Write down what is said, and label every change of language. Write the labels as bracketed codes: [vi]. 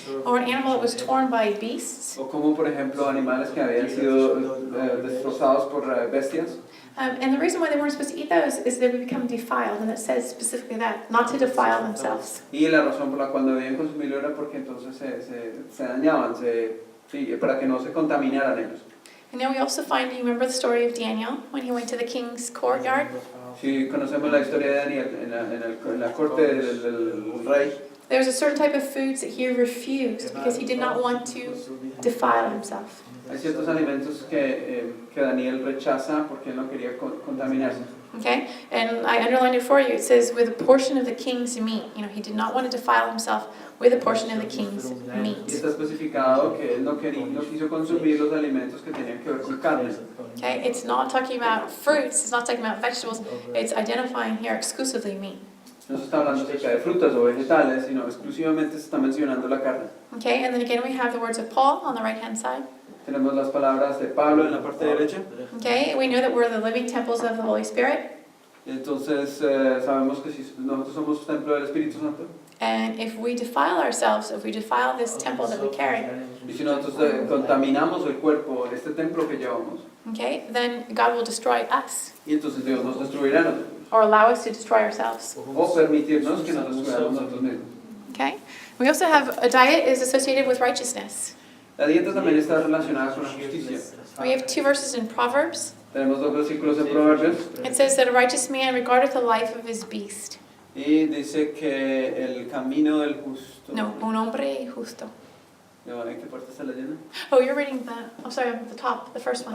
[en] Or an animal that was torn by beasts. [es] o como por ejemplo animales que habían sido destrozados por bestias. [en] And the reason why they weren't supposed to eat those is they would become defiled, and it says specifically that, not to defile themselves. [es] Y la razón por la cual no debían consumirlo era porque entonces se dañaban, para que no se contaminaran ellos. [en] And then we also find, you remember the story of Daniel when he went to the king's courtyard? [es] Si conocemos la historia de Daniel en la corte del rey, [en] There was a certain type of foods that he refused because he did not want to defile himself. [es] hay ciertos alimentos que Daniel rechaza porque él no quería contaminarse. [en] Okay, and I underlined it for you. It says, with a portion of the king's meat. He did not want to defile himself with a portion of the king's [es] Y [en] meat. [es] está especificado que él no quiso consumir los alimentos que tenían que ver con carne. [en] Okay, it's not talking about fruits. It's not talking about vegetables. It's identifying here exclusively meat. [es] No se está hablando acerca de frutas o vegetales, sino exclusivamente se está mencionando la carne. [en] Okay, and then again we have the words of Paul on the right-hand side. [es] Tenemos las palabras de Pablo en la parte derecha. [en] Okay, we know that we're the living temples of the Holy Spirit. [es] Entonces sabemos que si nosotros somos templo del Espíritu Santo, [en] and if we defile ourselves, if we defile this temple that we carry, [es] y si nosotros contaminamos el cuerpo, este templo que llevamos, [en] okay, then God will destroy us [es] y entonces Dios nos destruirá a nosotros, [en] or allow us to destroy ourselves. [es] o permitirnos que nos destruyamos nosotros mismos. [en] Okay? We also have a diet is associated with righteousness. [es] La dieta también está relacionada con la justicia. [en] We have 2 verses in Proverbs. [es] Tenemos 2 versículos en Proverbios, [en] It says that a righteous man regardeth the life of his beast. [es] y dice que el camino del justo... No, un hombre justo. ¿En qué parte está leyendo? [en] Oh, you're reading I'm sorry, the top, the first one.